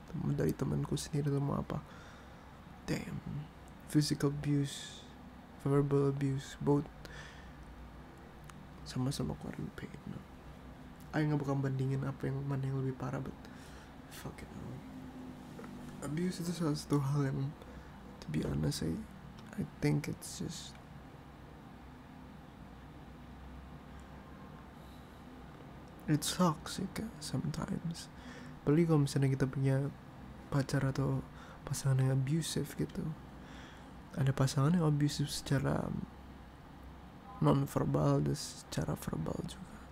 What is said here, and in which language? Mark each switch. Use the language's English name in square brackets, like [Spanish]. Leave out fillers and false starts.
[Indonesian] Dari temanku sendiri atau mau apa. [English] Damn. Physical abuse, verbal abuse, both [Indonesian] sama-sama keluarin [English] pain. [Indonesian] Aku gak bakal bandingin apa yang mana yang lebih parah, [English] but fuck it. Abuse [Indonesian] itu salah satu hal yang, [English] to be honest, I think it's just it's toxic sometimes. [Indonesian] Apalagi kalau misalnya kita punya pacar atau pasangan yang abusive gitu. Ada pasangan yang abusive secara non-verbal dan secara verbal juga.